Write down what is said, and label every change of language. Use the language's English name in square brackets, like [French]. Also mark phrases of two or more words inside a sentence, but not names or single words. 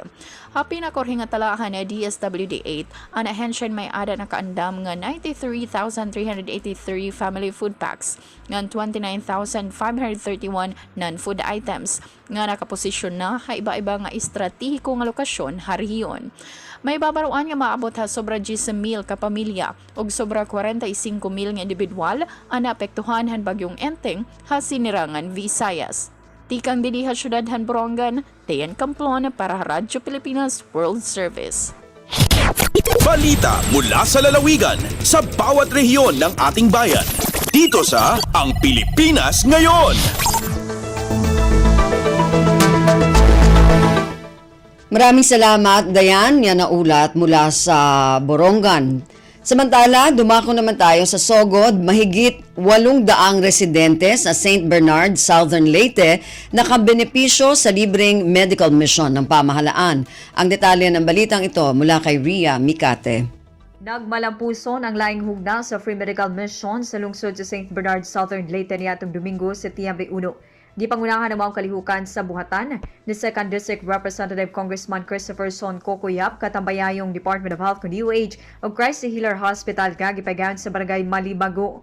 [Waray] Happy na korhi nga talahan na DSWD 8 ang ahensyan may ada na kaandam nga 93,383 [English] family food packs [Waray] nga 29,531 [English] non-food items [Waray] nga nakaposisyon na iba-iba nga estratehiko nga lokasyon ha rehiyon. May babaruan nga maabot ha sobra 10,000 ka pamilya ug sobra 45,000 nga individual ang naapektuhan han Bagyong Enteng ha sinirangan Visayas. Tikang diliha syudad han Borongan, Dayan Camplon para Radyo Pilipinas World Service. [Filipino] Balita mula sa lalawigan sa bawat rehiyon ng ating bayan. Dito sa Ang Pilipinas Ngayon. Maraming salamat, Dayan. Yan ang ulat mula sa Borongan. Samantala, dumako naman tayo sa Sogod, mahigit 800 residente sa St. Bernard, Southern Leyte, nakabenepisyo sa libreng medical mission ng pamahalaan. Ang detalye ng balitang ito mula kay Ria Mikate. [Cebuano] Nagmalampuson ang laing hugna sa [English] free medical mission [Cebuano] sa lungsod sa St. Bernard, Southern Leyte nitong Domingo, Setyembre 1. Gipangunahan ang mga kalihukan sa buhatan ni 2nd District Representative Congressman Christopher Son Cocoyap katambayayong Department of Health ug DOH o Christ the Healer Hospital gipagayon sa barangay Malibago.